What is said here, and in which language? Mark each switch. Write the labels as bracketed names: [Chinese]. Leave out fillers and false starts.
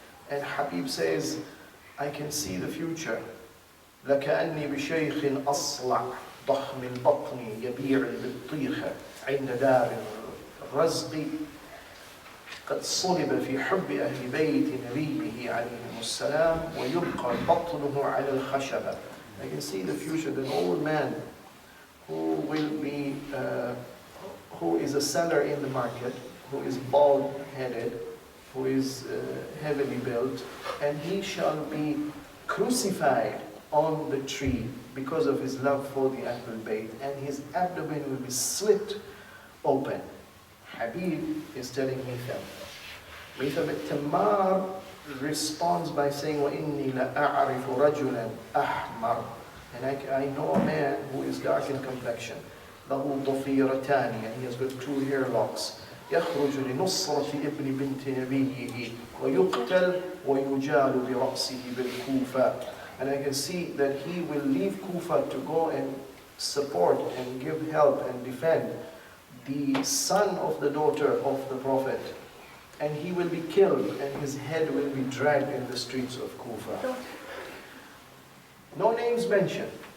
[English] And Habib says, I can see the future. [Arabic] لكأني بشيخ أصلع ضخم البطن يبيع البطيخ عند دار الرزق قد صلب في حب أهل بيت نبيه عليهم السلام ويبقى بطنه على الخشبة. [English] I can see the future, an old man who will be, who is a seller in the market, who is bald-headed, who is heavily built, and he shall be crucified on the tree because of his love for the Ahlul Bayt, and his abdomen will be slit open. Habib is telling Mitham. Mitham al-Tammar responds by saying, [Arabic] وَإِنِّي لَأَعْرِفُ رَجُلًا أَحْمَرًا. [English] And I know a man who is dark in complexion. [Arabic] لَهُ ضَفِيرَتَانِ, [English] and he has got two hair locks. [Arabic] يخرج لنصرة ابن بنت نبيه ويقتل ويجال برأسه بالكوفة. [English] And I can see that he will leave Kufa to go and support and give help and defend the son of the daughter of the Prophet. And he will be killed and his head will be dragged in the streets of Kufa. No names mentioned.